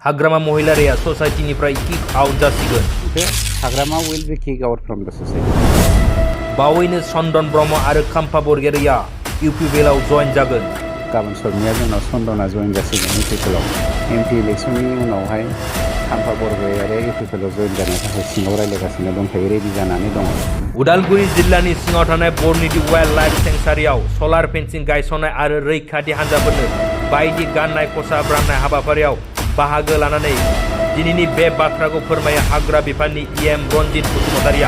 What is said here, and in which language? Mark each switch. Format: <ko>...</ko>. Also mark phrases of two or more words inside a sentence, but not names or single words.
<brx>हाग्रामा महिलारिया ससाइटिनिफ्राय किक आउट जासिगोन।</brx> <en>हाग्रामा will be kicked out from the society.</en> <brx>बावैनो चन्दन ब्रह्म आरो खाम्फा बरगयारिया इउपिपिएलआव जइन जागोन। गाबोन समनिया जोंनाव चन्दना जइन जासिगोन इउपिपिएलआव। एमपि इलेक्सननि उनावहाय खाम्फा बरगयारिया इउपिपिएलआव जइन जानो थाखाय सिङाव रायज्लायगासिनो दंखायो, रेडि जानानै दङ। उदालगुरि जिल्लानि सिङाव थानाय बरनिदि वाइल्ड लाइफ सेंक्सुवारियाव</brx> <en>solar fencing</en> <brx>गायसननाय आरो रैखाथि हान्जाफोरनो बायदि गाननाय खसाब राननाय हाबाफारियाव बाहागो लानानै दिनैनि बे बाथ्राखौ फोरमायो हाग्रा बिफाननि इएम रन्जित बसुमतारिया।</brx>